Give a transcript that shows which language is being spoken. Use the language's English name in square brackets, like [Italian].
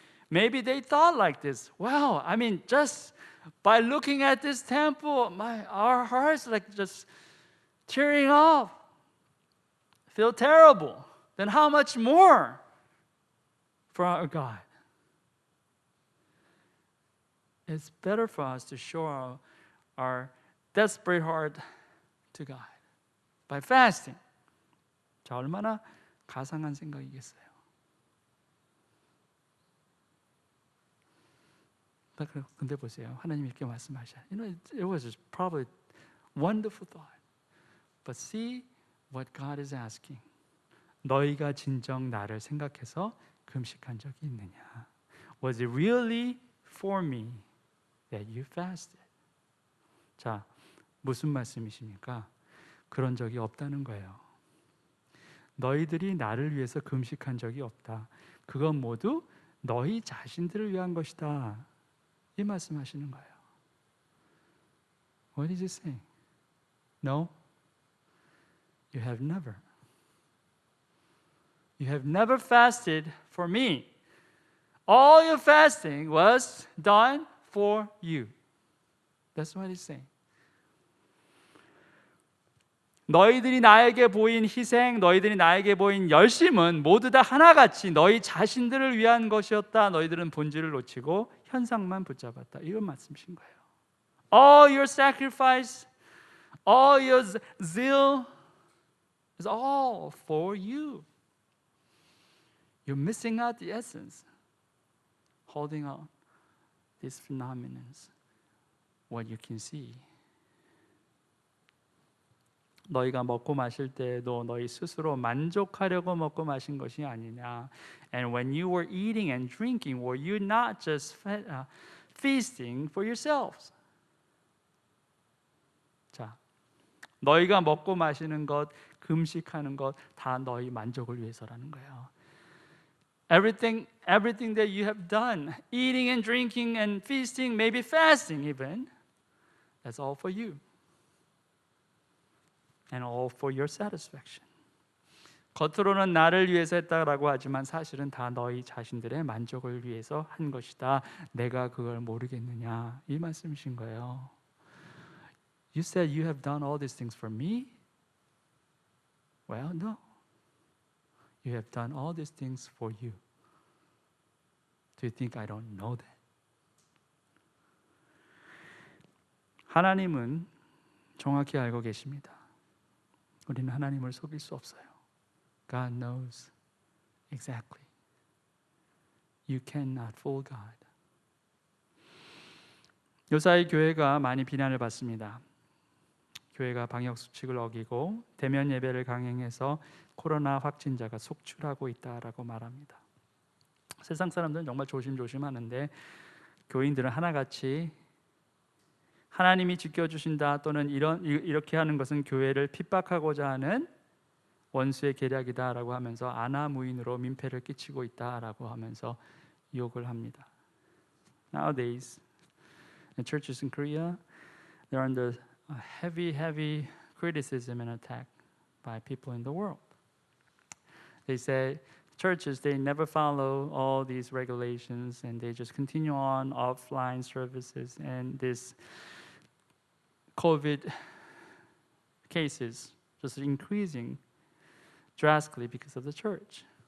[English] Maybe they thought like this. Wow, I mean, just by looking at this temple, our hearts like just tearing off, feel terrible. Then how much more for our God? It's better for us to show our desperate heart to God by fasting. [Korean] 자, 얼마나 가상한 생각이겠어요. 근데 보세요. 하나님 이렇게 말씀하셔요. [English] It was probably wonderful thought. But see what God is asking. [Korean] 너희가 진정 나를 생각해서 금식한 적이 있느냐? [English] Was it really for me that you fasted? [Korean] 자, 무슨 말씀이십니까? 그런 적이 없다는 거예요. 너희들이 나를 위해서 금식한 적이 없다. 그건 모두 너희 자신들을 위한 것이다. 이 말씀하시는 거예요. [English] What is he saying? No, you have never. You have never fasted for me. All your fasting was done for you. That's what he's saying. [Korean] 너희들이 나에게 보인 희생, 너희들이 나에게 보인 열심은 모두 다 하나같이 너희 자신들을 위한 것이었다. 너희들은 본질을 놓치고 현상만 붙잡았다. 이런 말씀이신 거예요. [English] All your sacrifice, all your zeal is all for you. You're missing out the essence, holding on these phenomena, what you can see. [Korean] 너희가 먹고 마실 때에도 너희 스스로 만족하려고 먹고 마신 것이 아니냐. [English] And when you were eating and drinking, were you not just feasting for yourselves? [Korean] 자, 너희가 먹고 마시는 것, 금식하는 것 다 너희 만족을 위해서라는 거예요. [English] Everything that you have done, eating and drinking and feasting, maybe fasting even, that's all for you. And all for your satisfaction. [Korean] 겉으로는 나를 위해서 했다라고 하지만 사실은 다 너희 자신들의 만족을 위해서 한 것이다. 내가 그걸 모르겠느냐? 이 말씀이신 거예요. [English] You said you have done all these things for me? Well, no. You have done all these things for you. Do you think I don't know that? [Korean] 하나님은 정확히 알고 계십니다. 우리는 하나님을 속일 수 없어요. [English] God knows exactly. You cannot fool God. [Korean] 요사이 교회가 많이 비난을 받습니다. 교회가 방역 수칙을 어기고 대면 예배를 강행해서 코로나 확진자가 속출하고 있다라고 말합니다. 세상 사람들은 정말 조심조심하는데 교인들은 하나같이 하나님이 지켜주신다 또는 이렇게 하는 것은 교회를 핍박하고자 하는 원수의 계략이다라고 하면서 안하무인으로 민폐를 끼치고 있다라고 하면서 욕을 합니다. [English] Nowadays, the churches in Korea, they're under heavy criticism and attack by people in the world. They say churches, they never follow all these regulations and they just continue on offline services, and this COVID cases just increasing drastically because of the church.